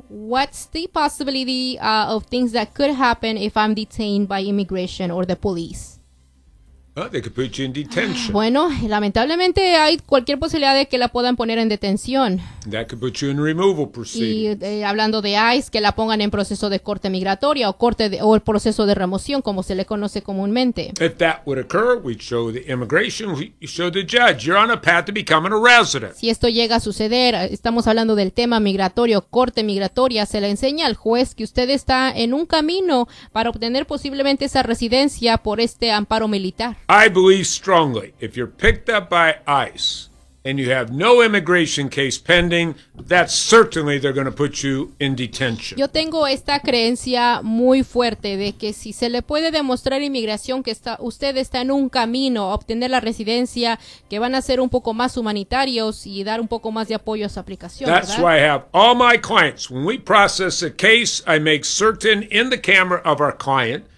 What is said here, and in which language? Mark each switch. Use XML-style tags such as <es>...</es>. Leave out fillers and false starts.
<en>What's the possibility of things that could happen if I'm detained by immigration or the police? They could put you in detention.</en> <es>Bueno, lamentablemente hay cualquier posibilidad de que la puedan poner en detención.</es> <en>That could put you in removal proceedings.</en> <es>Y hablando de ICE, que la pongan en proceso de corte migratoria o el proceso de remoción, como se le conoce comúnmente.</es> <en>If that would occur, we'd show the immigration, we'd show the judge, you're on a path to becoming a resident.</en> <es>Si esto llega a suceder, estamos hablando del tema migratorio, corte migratoria, se le enseña al juez que usted está en un camino para obtener posiblemente esa residencia por este amparo militar.</es> <en>I believe strongly, if you're picked up by ICE and you have no immigration case pending, that's certainly they're going to put you in detention.</en> <es>Yo tengo esta creencia muy fuerte de que si se le puede demostrar inmigración que usted está en un camino a obtener la residencia, que van a ser un poco más humanitarios y dar un poco más de apoyo a su aplicación,</es> <en>that's</en> <es>¿verdad?</es> <en>Why I have all my clients, when we process a case, I make certain in the camera of our client,</en>